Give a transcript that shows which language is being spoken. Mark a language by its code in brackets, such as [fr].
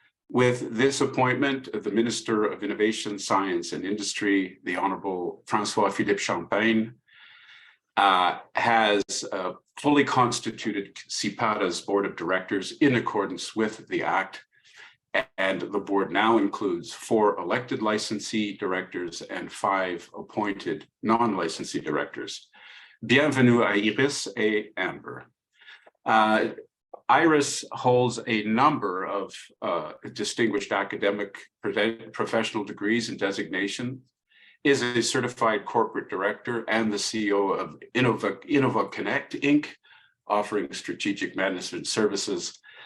[en] With this appointment, the Minister of Innovation, Science and Industry, the Honorable François-Philippe Champagne, has fully constituted CPATA's board of directors in accordance with the Act, and the board now includes 4 elected licensee directors and 5 appointed non-licensee directors. [fr] Bienvenue à Iris et Amber. [en] Iris holds a number of distinguished academic professional degrees and designation, is a certified corporate director and the CEO of Innova Connect, Inc., offering strategic management services.